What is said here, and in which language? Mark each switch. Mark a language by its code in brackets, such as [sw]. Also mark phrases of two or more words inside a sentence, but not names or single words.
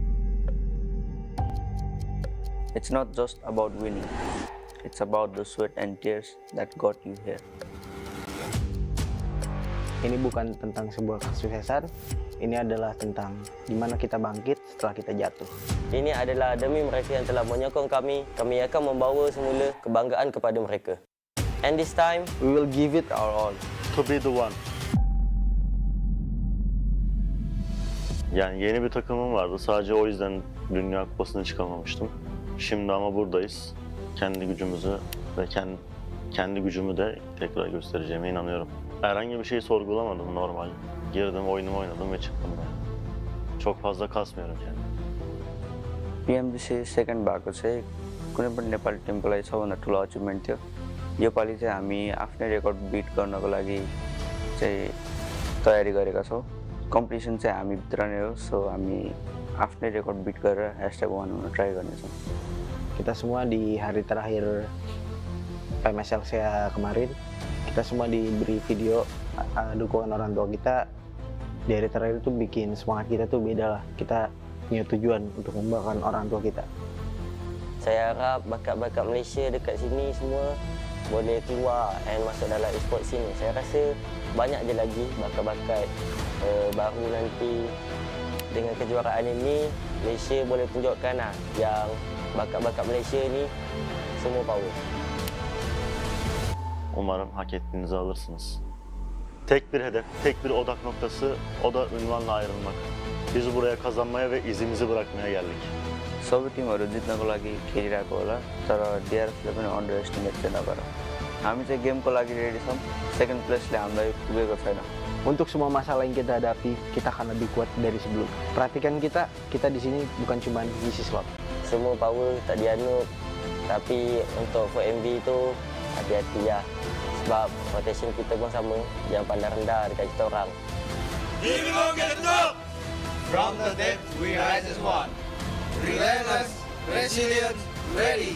[en] it's not just about winning it's about the sweat and tears that got you here [id] Ini bukan tentang sebuah kesuksesan, ini adalah tentang gimana kita bangkit setelah kita jatuh. [ms] Ini adalah demi mereka yang telah menyokong kami akan membawa semula kebanggaan kepada mereka. [en] And this time, We will give it our all. To be the one. [tr] Yani yeni bir takımım vardı. Sadece o yüzden Dünya Kupası'na çıkamamıştım. Şimdi ama buradayız. Kendi gücümüzü ve kendi gücümü de tekrar göstereceğime inanıyorum. Herhangi bir şeyi sorgulamadım normal. Girdim, oyunumu oynadım ve çıktım buraya. Çok fazla kasmıyorum kendimi. [ne] पिएमजिसी सेकेन्ड भएको चाहिँ कुनै पनि नेपाली टिमको लागि सबभन्दा ठुलो अचिभमेन्ट थियो योपालि चाहिँ हामी आफ्नै [en] record beat [ne] गर्नको लागि चाहिँ तयारी गरेका छौँ कम्पिटिसन चाहिँ हामीभित्र नै हो सो हामी आफ्नै [en] record beat [ne] गरेर #1 हुन ट्राई गर्नेछौँ। [id] Kita semua di hari terakhir PMSL saya kemarin, kita semua diberi video dukungan orang tua kita. Di hari terakhir itu bikin semangat kita tuh beda lah. Kita punya tujuan untuk membanggakan orang tua kita. [ms] Saya harap bakat-bakat Malaysia dekat sini semua boleh keluar dan masuk dalam e-sport sini. Saya rasa banyak je lagi bakat-bakat baru nanti. Dengan kejuaraan ini, Malaysia boleh tunjukkan lah yang bakat-bakat Malaysia ni semua power. [tr] Umarım hak ettiğinizi alırsınız. Tek bir hedef, tek bir odak noktası, o da ünvanla ayrılmak. Biz buraya kazanmaya ve izimizi bırakmaya geldik. [ne] सबै टिमहरू जित्नको लागि खेलिरहेको होला, तर डिआरएफले पनि [en] under estimate [ne] चाहिँ नगर। हामी चाहिँ गेमको लागि रेडी छौँ, [en] second placeले [ne] हामीलाई पुगेको छैन। [id] Untuk semua masalah yang kita hadapi, kita akan lebih kuat dari sebelum. Perhatikan kita di sini bukan cuma ngisi slot. [ms] Semua power tak dianut, tapi untuk for MV tu hati-hati lah. Sebab rotation kita pun sama, jangan pandang rendah dekat kita orang. [en] Here we go, get it up! From the depth, we rise as one. Relentless, resilient, ready.